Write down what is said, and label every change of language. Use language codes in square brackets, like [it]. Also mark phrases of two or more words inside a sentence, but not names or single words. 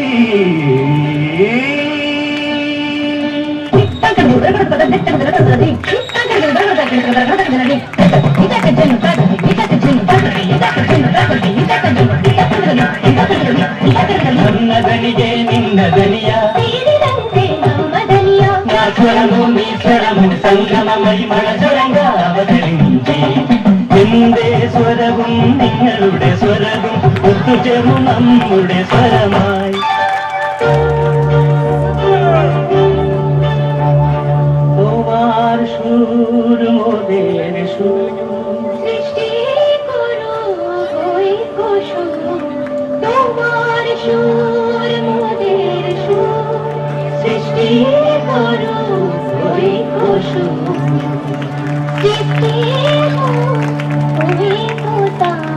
[kn] ನನ್ನ ದನಿಗೆ ನಿನ್ನ ದನಿಯ ಸೇರಿದಂತೆ ನಮ್ಮ ದನಿಯ [te] నా స్వరము నీ స్వరము సంగమమైమన స్వరంగా అవతరించి [ml] എന്റെ സ്വരവും നിങ്ങളുടെ സ്വരവും ഒത്തുചേർന്നു നമ്മുടെ സ്വരമായി [bn] তোমার সুর মোদের সুর সৃষ্টি করো ওই কুসুম তোমার সুর মোদের সুর সৃষ্টি করো ওই কুসুম সৃষ্টি ওই কোতা